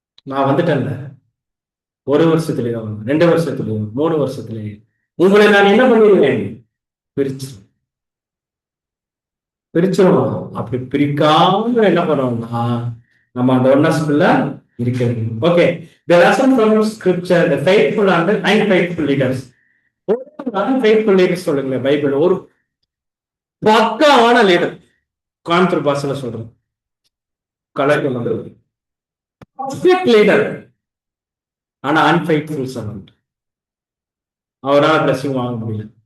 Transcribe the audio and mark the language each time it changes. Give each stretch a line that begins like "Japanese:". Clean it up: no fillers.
Tamil: நான் வந்துட்டேன் 1 வருஷத்துலயும் 2 வருஷத்துலயும் 3 வருஷத்துலயும் உங்களை நான் என்ன பண்ணிடுவேன், பிரிச்சிருவோம். அப்படி பிரிக்காம என்ன பண்ணுவோம்னா நம்ம அந்த ஒன்னஸ்குள்ள இருக்கிறது.
English: Okay, the lesson from scripture, the faithful and the unfaithful leaders. unfaithful leaders
Tamil: சொல்லுங்க பைபிள். ஒரு பக்காவான லீடர், கோயம்புத்தூர் பாஷையில சொல்றேன், கலெக்டர் லீடர், ஆனா
English: Unfaithful servant.
Tamil: அவரால் பிளஸிங் வாங்க முடியல.